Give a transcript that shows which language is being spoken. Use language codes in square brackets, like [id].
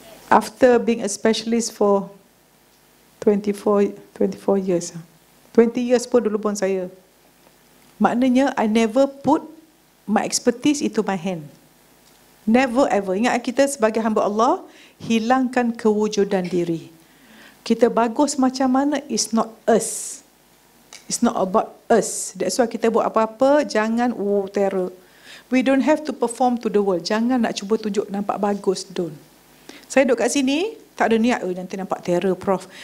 [en] After being a specialist for 24 years. 20 years [ms] pun dulu pun saya. Maknanya, [en] I never put my expertise into my hand. Never ever. [ms] Ingat kita sebagai hamba Allah, hilangkan kewujudan diri. Kita bagus macam mana, [en] it's not us. It's not about us. That's why [ms] kita buat apa-apa, jangan terror. [en] We don't have to perform to the world. [ms] Jangan nak cuba tunjuk nampak bagus, don't. Saya duduk kat sini, tak ada niat, nanti nampak terror, Prof.